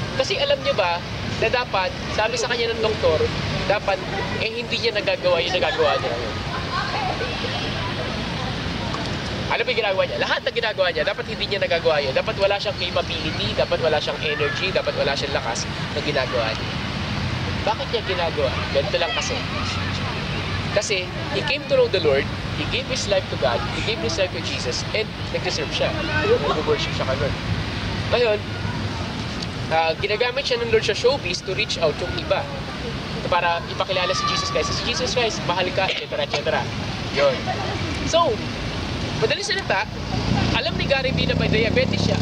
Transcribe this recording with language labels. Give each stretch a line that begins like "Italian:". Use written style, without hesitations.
Filipino: Kasi alam niyo ba, na dapat, sabi sa kanya ng doktor, dapat, hindi niya nagagawa yung nagagawa niya. Ano ba yung ginagawa niya? Lahat na ginagawa niya, dapat hindi niya nagagawa yun. Dapat wala siyang capability, dapat wala siyang energy, dapat wala siyang lakas na ginagawa niya. Bakit niya ginagawa? Ganito lang kasi.
English: Kasi, he came to know the Lord, he gave his life to God, he gave his life to Jesus,
Filipino: and nag-deserve siya. Nag-worship siya kay Lord. Ngayon, ginagamit siya ng Lord sa showbiz
English: to reach out
Filipino: yung iba. Para ipakilala si Jesus Christ. Si Jesus Christ, mahal ka, etc. Yun. So, madaling salita, alam ni Gary V na may diabetes siya.